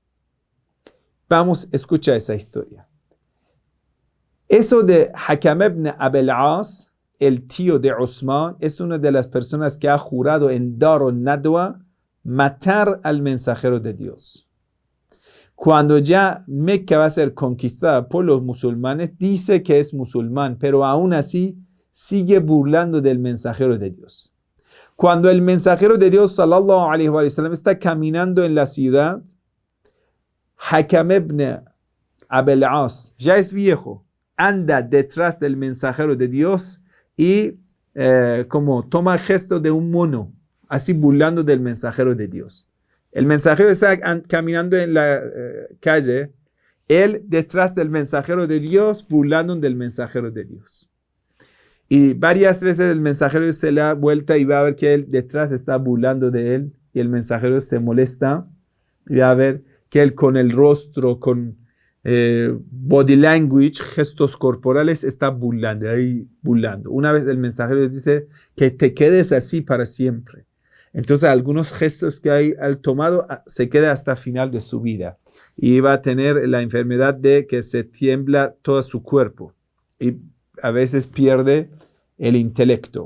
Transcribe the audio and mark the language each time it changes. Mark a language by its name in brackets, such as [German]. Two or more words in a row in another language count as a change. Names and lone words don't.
[Spanish] Vamos, escucha esa historia. Eso de Hakam ibn Abil As, el tío de Osman, es una de las personas que ha jurado en Dar al-Nadwa matar al mensajero de Dios. Cuando ya Mecca va a ser conquistada por los musulmanes, dice que es musulmán, pero aún así sigue burlando del mensajero de Dios. Cuando el mensajero de Dios, [Arabic] صلى الله عليه وسلم, [Spanish] está caminando en la ciudad, Hakam ibn Abil As, ya es viejo, anda detrás del mensajero de Dios y como toma gesto de un mono, así burlando del mensajero de Dios. El mensajero está caminando en la calle, él detrás del mensajero de Dios, burlando del mensajero de Dios. Y varias veces el mensajero se le da vuelta y va a ver que él detrás está burlando de él, y el mensajero se molesta y va a ver que él con el rostro, con [English] body language, [Spanish] gestos corporales, está burlando, ahí burlando. Una vez el mensajero dice que te quedes así para siempre. Entonces algunos gestos que hay al tomado se queda hasta final de su vida y va a tener la enfermedad de que se tiembla todo su cuerpo y a veces pierde el intelecto.